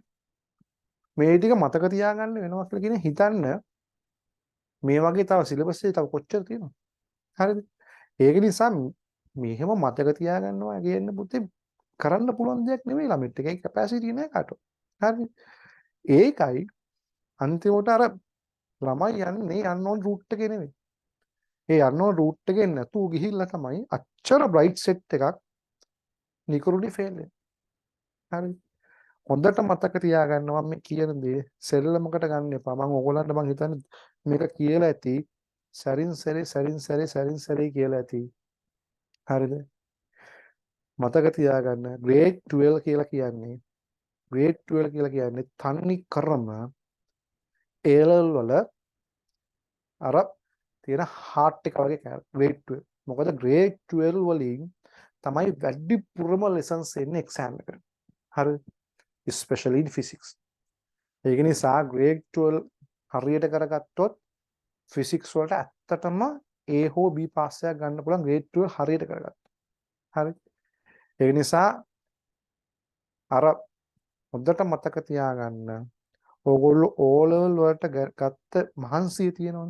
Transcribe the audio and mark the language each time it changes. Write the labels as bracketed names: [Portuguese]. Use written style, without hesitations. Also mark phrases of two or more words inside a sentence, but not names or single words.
[Sinhala] මේ ටික මතක තියාගන්න වෙනවා කියලා කියන හිතන්න මේ වගේ තව සිලබස් එකේ තව කොච්චර තියෙනවද? හරිද? ඒක නිසා මෙහෙම මතක තියාගන්නවා කියන්නේ පුතේ කරන්න පුළුවන් දෙයක් නෙවෙයි ළමෙට. ඒකේ කැපැසිටි නෑ කාටවත්. හරිද? ඒකයි අන්තිමට අර ළමයි යන්නේ [English] unknown route [Sinhala] එකේ නෙවෙයි. ඒ [English] unknown route [Sinhala] එකෙන් නැතුව ගිහිල්ලා තමයි අච්චර [English] bright set [Sinhala] එකක් නිකරුණේ ෆේල් වෙන්නේ. හරිද? හොඳට මතක තියාගන්න මම මේ කියන දේ සෙල්ලමකට ගන්න එපා. මම ඕගොල්ලන්ට මං හිතන්නේ මේක කියලා ඇති සරින් සැරේ කියලා ඇති. හරිද? මතක තියාගන්න grade 12 කියලා කියන්නේ තනි කරම [English] A level [Sinhala] වල අර තියෙන heart එක වගේ grade 12. මොකද grade 12 වලින් තමයි වැඩිපුරම lessons එන්නේ exam එකට. හරිද? [English] especially in physics. [Sinhala] ඒක නිසා grade 12 හරියට කරගත්තොත් physics වලට ඇත්තටම A හෝ B පාස් එකක් ගන්න පුළුවන් grade 12 හරියට කරගත්තා. හරි. ඒක නිසා අර හොඳට මතක තියාගන්න ඕගොල්ලෝ [English] O level [Sinhala] වලට ගත්ත මහන්සිය තියෙනවනේ.